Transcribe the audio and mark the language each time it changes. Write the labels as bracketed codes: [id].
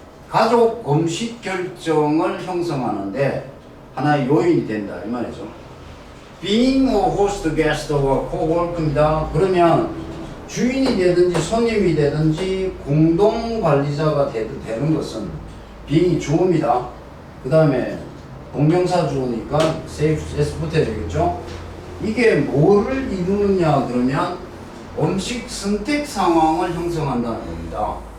[ko] 가족 음식 결정을 형성하는데 하나의 요인이 된다 이 말이죠. [en] Being a host, guest, or co-work입니다. [ko] 그러면 주인이 되든지 손님이 되든지 공동 관리자가 되는 것은 [en] being [ko] 이 주어입니다. 그 다음에 동명사 주어니까 s 붙어야 되겠죠. 이게 뭐를 이루느냐 그러면 음식 선택 상황을 형성한다는 겁니다.